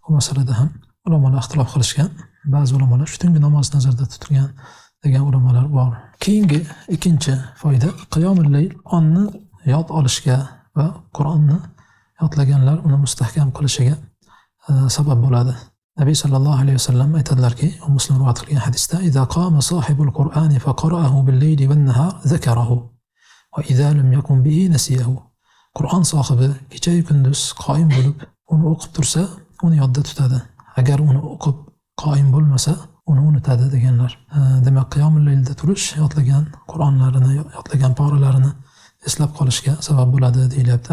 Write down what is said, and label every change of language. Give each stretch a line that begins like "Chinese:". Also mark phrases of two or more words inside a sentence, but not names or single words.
Uzbek: Bu masalada ham ulamolar ixtilof qilishgan. Ba'zi ulamolar shu tungi namozni nazarda tutgan degan ulamolar bor. Keyingi ikkinchi foyda
Arabic: قيام الليل
Uzbek: onni yod olishga va Qur'onni yodlaganlar uni mustahkam qilishiga sabab bo'ladi. Nabiy
Arabic: صلى الله عليه وسلم
Uzbek: aytadilarki, Muslim rivoyat qilgan hadisda:
Arabic: "إذا قام صاحب القرآن فقرأه بالليل والنهار ذكره وإذا لم يقم به نسيه."
Uzbek: Qur'on sohibi kecha-yu kunduz qoyim bo'lib, uni o'qib tursa, uni yodda tutadi. Agar uni o'qib qoyim bo'lmasa, uni unutadi deganlar. Demak, qiyomul laylda turish yodlagan Qur'onlarini, yodlagan poralarini eslab qolishga sabab bo'ladi deyilyapti.